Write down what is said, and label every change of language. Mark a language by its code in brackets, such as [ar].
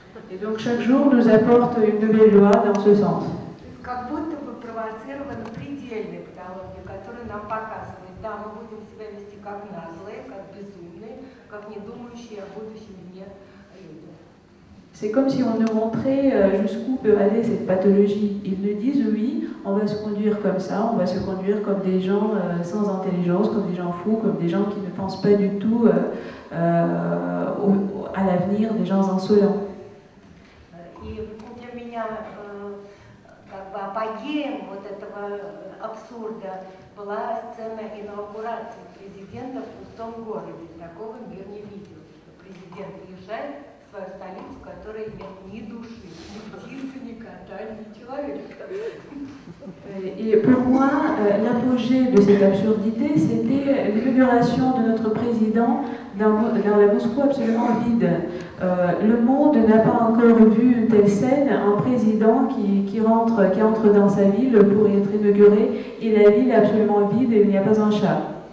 [fr] Et donc chaque jour nous apporte une nouvelle loi dans ce sens. [ru] Как будто бы провоцирована предельной патологией, которая нам показывает, да, мы будем себя вести как наглые, как безумные, как не думающие о будущем дне люди. [fr] C'est comme si on nous montrait jusqu'où peut aller cette pathologie. Ils nous disent oui, on va se conduire comme ça, on va se conduire comme des gens sans intelligence, comme des gens fous, comme des gens qui ne pensent pas du tout à l'avenir, des gens insolents. [ru] И для меня как бы апогеем вот этого абсурда была сцена инаугурации президента в пустом городе. Такого мир не видел. Президент въезжает в свою столицу, в которой нет ни души, ни птицы, ни кота, ни человека. [fr] Et pour moi, l'apogée de cette absurdité, c'était l'inauguration de notre président dans la Moscou absolument vide. Le monde n'a pas encore vu une telle scène, un président qui entre dans sa ville pour y être inauguré, et la ville est absolument vide et il n'y a pas un chat.